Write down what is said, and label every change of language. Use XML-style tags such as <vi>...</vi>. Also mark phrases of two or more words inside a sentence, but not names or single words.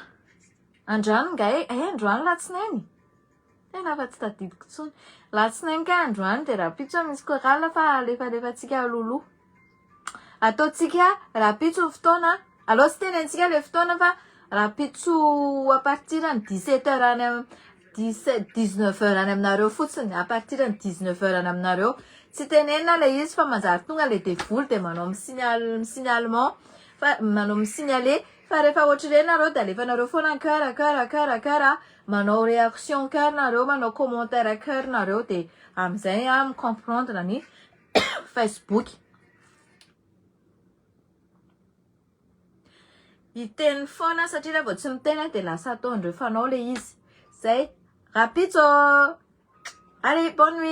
<mg>Androany ngay androany latsinainy. Tena fa tsy tadidiko tsony. Latsinainy ka androany de rapitso misy chorale fa alefatsika lolo. Ataotsika rapitso fotoana. Alors sy tenentsika le fotoana fa rapitso</mg> <fr>à partir de 17h</fr> <mg>any 19h any aminareo fotsiny.</mg> <fr>À partir de 19h</fr> <mg>any aminareo. Tsy tenenina le izy fa manjary tonga le devoly de manao signalement fa manao misignaler fa rehefa ohatr'ireny nareo de alefanareo foana cœur manao</mg> <fr>réaction cœur</fr> <mg>nareo manao</mg> <fr>commentaire cœur</fr> <mg>nareo de amizay comprendre ny Facebook. Iteny foana satria rehefa tsy miteny de lasa ataondreo fanao le izy. Zay rapitso.</mg> <fr>Allez, bonne nuit.</fr>